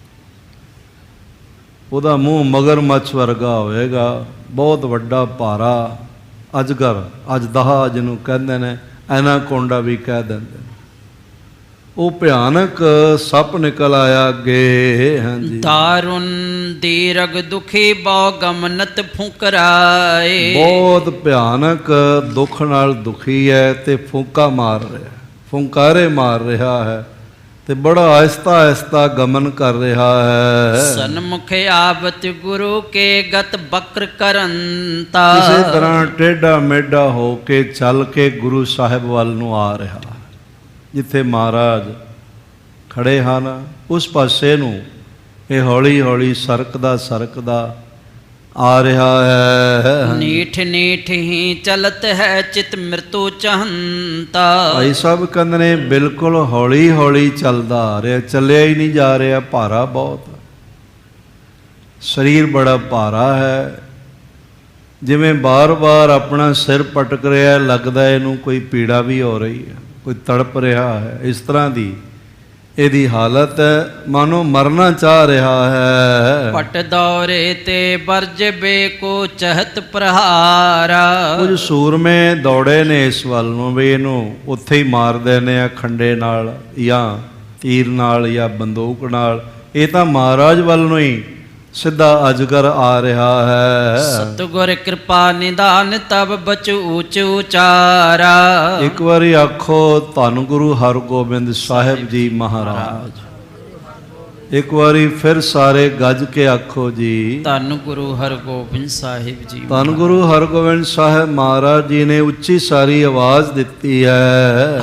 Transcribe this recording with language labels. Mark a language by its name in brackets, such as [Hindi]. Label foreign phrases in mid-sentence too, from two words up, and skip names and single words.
[Punjabi] ਉਹਦਾ ਮੂੰਹ ਮਗਰਮੱਛ ਵਰਗਾ ਹੋਵੇਗਾ, ਬਹੁਤ ਵੱਡਾ ਭਾਰਾ ਅਜਗਰ, ਅਜਦਹਾ ਜਿਹਨੂੰ ਕਹਿੰਦੇ ਨੇ, ਐਨਾਕੋਂਡਾ ਵੀ ਕਹਿ ਦਿੰਦੇ ਨੇ। ਉਹ ਭਿਆਨਕ ਸੱਪ ਨਿਕਲ ਆਇਆ ਅੱਗੇ। ਹਾਂਜੀ, [Braj] दारुण दीरग दुखी बहु गमनत फुकराए। [Punjabi] ਬਹੁਤ ਭਿਆਨਕ ਦੁੱਖ ਨਾਲ ਦੁਖੀ ਹੈ ਤੇ ਫੂਕਾ ਮਾਰ ਰਿਹਾ, ਫੁੰਕਾਰੇ ਮਾਰ ਰਿਹਾ ਹੈ ਤੇ ਬੜਾ ਆਹਿਸਤਾ ਆਹਿਸਤਾ ਗਮਨ ਕਰ ਰਿਹਾ ਹੈ। [Braj] सन्मुख आवत गुरु के गत बक्र करंता। [Punjabi] ਕਿਸੇ ਤਰ੍ਹਾਂ ਟੇਢਾ ਮੇਢਾ ਹੋ ਕੇ ਚੱਲ ਕੇ ਗੁਰੂ ਸਾਹਿਬ ਵੱਲ ਨੂੰ ਆ ਰਿਹਾ। ਜਿੱਥੇ ਮਹਾਰਾਜ ਖੜੇ ਹਨ ਉਸ ਪਾਸੇ ਨੂੰ ਇਹ ਹੌਲੀ ਹੌਲੀ ਸਰਕਦਾ ਆ ਰਿਹਾ ਹੈ। [Braj] नीठ नीठ ही चलत है चित मृत्यु चहंता। [Punjabi] ਭਾਈ ਸਾਹਿਬ ਕਹਿੰਦੇ ਨੇ ਬਿਲਕੁਲ ਹੌਲੀ ਹੌਲੀ ਚੱਲਦਾ ਆ ਰਿਹਾ, ਚੱਲਿਆ ਹੀ ਨਹੀਂ ਜਾ ਰਿਹਾ, ਭਾਰਾ ਬਹੁਤ, ਸਰੀਰ ਬੜਾ ਭਾਰਾ ਹੈ। ਜਿਵੇਂ ਬਾਰ-ਬਾਰ ਆਪਣਾ ਸਿਰ ਪਟਕ ਰਿਹਾ, ਲੱਗਦਾ ਇਹਨੂੰ ਕੋਈ ਪੀੜਾ ਵੀ ਹੋ ਰਹੀ ਹੈ, ਕੋਈ ਤੜਪ ਰਿਹਾ ਹੈ। ਇਸ ਤਰ੍ਹਾਂ ਦੀ ਇਹਦੀ ਹਾਲਤ ਹੈ, ਮਾਨੋ ਮਰਨਾ ਚਾਹ ਰਿਹਾ ਹੈ। [Braj] पट दौरे ते बरज बेको चहत प्रहारा। [Punjabi] ਕੁਝ ਸੂਰਮੇ ਦੌੜੇ ਨੇ ਇਸ ਵੱਲ ਨੂੰ ਵੀ ਇਹਨੂੰ ਉੱਥੇ ਹੀ ਮਾਰ ਦੇਣੇ ਆ, ਖੰਡੇ ਨਾਲ ਜਾਂ ਤੀਰ ਨਾਲ ਜਾਂ ਬੰਦੂਕ ਨਾਲ। ਇਹ ਤਾਂ ਮਹਾਰਾਜ ਵੱਲ ਨੂੰ ਹੀ ਸਿੱਧਾ ਅਜਗਰ ਆ ਰਿਹਾ ਹੈ। [Braj] सतगुर कृपा निदान तब बचु ऊच उचारा। [Punjabi] ਇੱਕ ਵਾਰੀ ਆਖੋ ਧੰਨ ਗੁਰੂ ਹਰਗੋਬਿੰਦ ਸਾਹਿਬ ਜੀ ਮਹਾਰਾਜ। ਇੱਕ ਵਾਰੀ ਫਿਰ ਸਾਰੇ ਗੱਜ ਕੇ ਆਖੋ ਜੀ, ਧੰਨ ਗੁਰੂ ਹਰਗੋਬਿੰਦ ਸਾਹਿਬ ਜੀ। ਧੰਨ ਗੁਰੂ ਹਰਗੋਬਿੰਦ ਸਾਹਿਬ ਮਹਾਰਾਜ ਜੀ ਨੇ ਉੱਚੀ ਸਾਰੀ ਆਵਾਜ਼ ਦਿੱਤੀ ਹੈ।